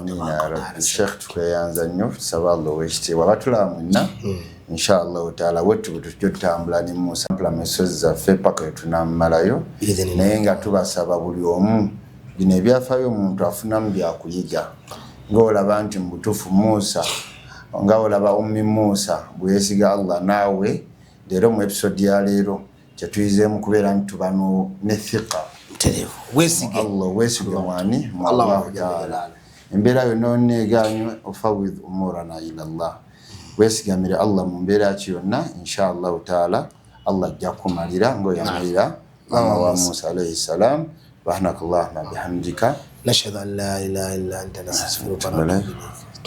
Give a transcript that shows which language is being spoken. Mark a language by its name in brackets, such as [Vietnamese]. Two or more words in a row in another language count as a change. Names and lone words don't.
[Ganda] Sheikh tukweyanza nnyo tusaba Allah ow'ekitiibwa batulaba mwenna [Arabic] إن شاء الله تعالى [Ganda] wetu tujja tutambula ne Musa mesozi zaffe paka wetunammalayo naye nga tubasaba buli omu bino ebyafaayo omuntu afunamu byakuyiga ng'olaba nti mu butuufu Musa nga olaba ummi Musa bwe yeesiga Allah naawe leero mu episode ya leero kyetuyizeemu kubeera nti tubano ne thiqa weesige Allah weesige mwani mu [Arabic] الله تعالى [Ganda] embeera yonna oneeganywe [Arabic] أفوض أمري إلى الله [Ganda] weesigamire Allah mu mbeera ki yonna [Arabic] إن شاء الله تعالى [Ganda] Allah ajja kumalira ng'oyamalira mama wa Musa [Arabic] عليه السلام سبحانك اللهم بحمدك نشهد أن لا إله إلا أنت نستغفرك ونتوب إليك